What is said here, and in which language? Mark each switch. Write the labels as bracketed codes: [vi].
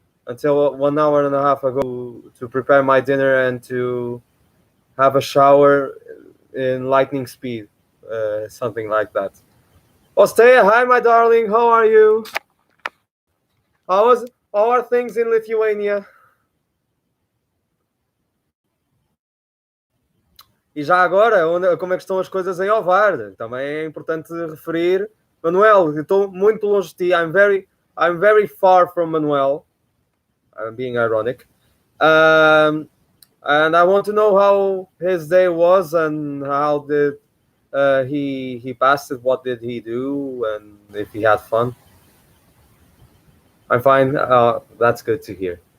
[en] until 1 hour and a half ago to prepare my dinner and to have a shower in lightning speed, something like that. Ostea, hi, my darling. How are you? How are things in Lithuania? [pt] E já agora, como é que estão as coisas em Ovar? Também é importante referir. Manuel, estou muito longe de ti. [en] I'm very far from Manuel. I'm being ironic. And I want to know how his day was and how did he passed it. What did he do, and if he had fun. I'm fine. That's good to hear.